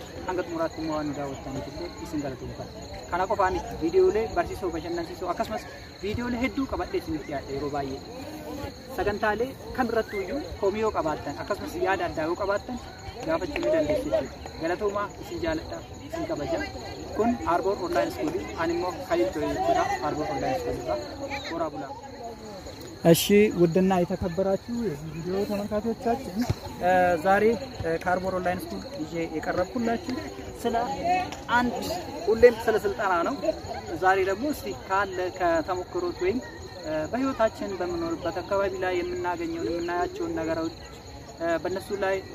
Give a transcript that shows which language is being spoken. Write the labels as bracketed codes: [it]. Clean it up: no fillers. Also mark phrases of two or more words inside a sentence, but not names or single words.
[om] Hanga xumuraatti immoo waan daawwattaniif illee isin galatoomfadha. Kana qofaa miti viidiyoolee barsiisoo bashannansiisoo akkasumas viidiyoolee hedduu qabadhee isinitti dhiyaadha yeroo baay'ee. Sagantaalee kamirrattuu iyyuu komii yoo qabaattan akkasumas yaada addaa yoo qabaattan gaafachuu ni dandeessu jechuudha. Galatoomaa isin jaaladhaa, isin kabajaa. Kun Arbor Online School ani immoo Khalil ture jechuudha. [am] Arbor Online School irraa ወራ ብላ እሺ ውድና የተከበራችሁ የዚህ ቪዲዮ ተመልካቾቻችን ዛሬ ከአርቦር ኦንላይን ስኩል ይዤ የቀረብኩላችሁ ስለ አንድ ሁሌም ስለ ስልጠና ነው። ዛሬ ደግሞ እስቲ ካለ ከተሞክሮት ወይም በህይወታችን በመኖርበት አካባቢ ላይ የምናገኘው የምናያቸው ነገሮች በእነሱ ላይ